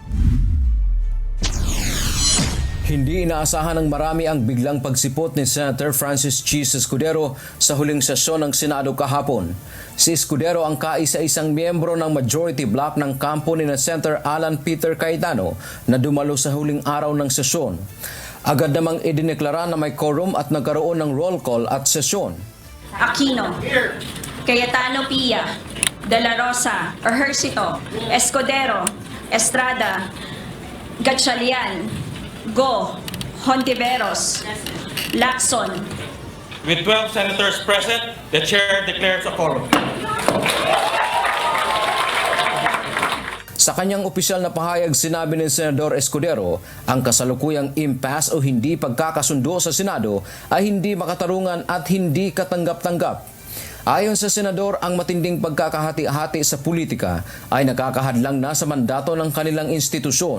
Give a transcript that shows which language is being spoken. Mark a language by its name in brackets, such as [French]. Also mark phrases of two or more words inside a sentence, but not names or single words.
[Filipino] Hindi inaasahan ng marami ang biglang pagsipot ni Senator Francis Cheese Escudero sa huling sesyon ng Senado kahapon. Si Escudero ang kaisa-isang miyembro ng majority block ng kampo ni Senator Alan Peter Cayetano na dumalo sa huling araw ng sesyon. Agad namang idineklara na may quorum at nagkaroon ng roll call at sesyon. Aquino, Cayetano Pia, De La Rosa, Ejercito, Escudero, Estrada, Gatchalian, Go, Hontiveros, Lacson. [English] With 12 senators present, the chair declares a quorum. [Filipino] Sa kanyang opisyal na pahayag, sinabi ni Senador Escudero ang kasalukuyang impasse o hindi pagkakasundo sa Senado ay hindi makatarungan at hindi katanggap-tanggap. Ayon sa Senador, ang matinding pagkakahati-hati sa politika ay nakakahadlang na sa mandato ng kanilang institusyon.